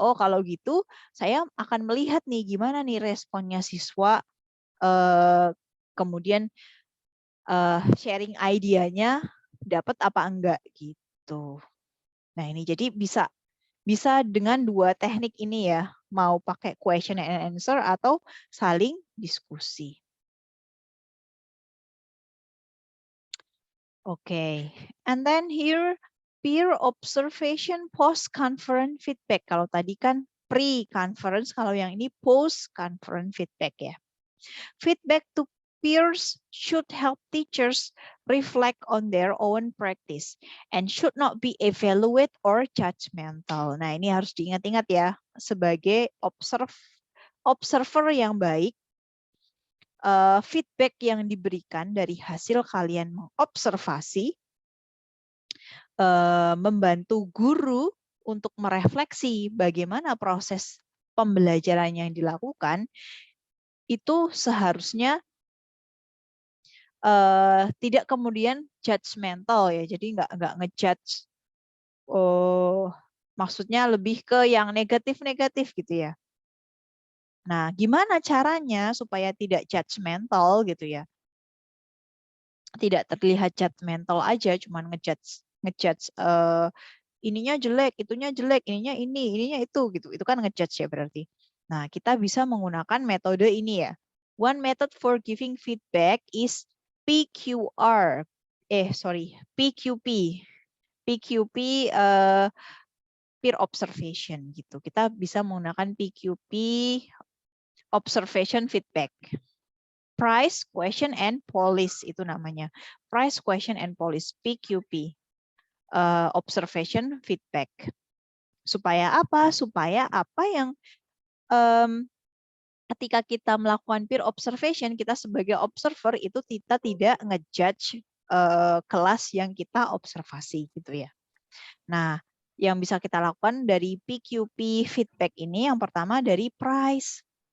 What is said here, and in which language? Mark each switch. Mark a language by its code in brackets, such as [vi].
[id] Oh, kalau gitu saya akan melihat nih gimana nih responnya siswa, kemudian sharing idenya dapat apa enggak gitu. Nah, ini jadi bisa dengan dua teknik ini ya, mau pakai [en] question and answer [id] atau saling diskusi. [en] Oke, and then here peer observation post-conference feedback. [id] Kalau tadi kan pre-conference, kalau yang ini post-conference feedback ya. [en] Feedback to peers should help teachers reflect on their own practice and should not be evaluate or judgmental. [id] Nah, ini harus diingat-ingat ya, sebagai observer yang baik, feedback yang diberikan dari hasil kalian mengobservasi membantu guru untuk merefleksi bagaimana proses pembelajaran yang dilakukan, itu seharusnya tidak kemudian judgmental ya, jadi nggak ngejudge, maksudnya lebih ke yang negatif-negatif gitu ya. Nah, gimana caranya supaya tidak judgmental gitu ya? Tidak terlihat judgmental aja, cuman ngejudge ininya jelek, itunya jelek, ininya ini, ininya itu gitu. Itu kan ngejudge ya berarti. Nah, kita bisa menggunakan metode ini ya. [en] One method for giving feedback is PQR. PQP. PQP peer observation gitu. [id] Kita bisa menggunakan PQP observation feedback. [en] Price, question, and polish [id] itu namanya. [en] Price, question, and polish, PQP. Observation, feedback. [id] Supaya apa? Supaya apa yang ketika kita melakukan peer observation, kita sebagai observer itu kita tidak ngejudge kelas yang kita observasi gitu ya. Nah, yang bisa kita lakukan dari PQP feedback ini yang pertama dari price.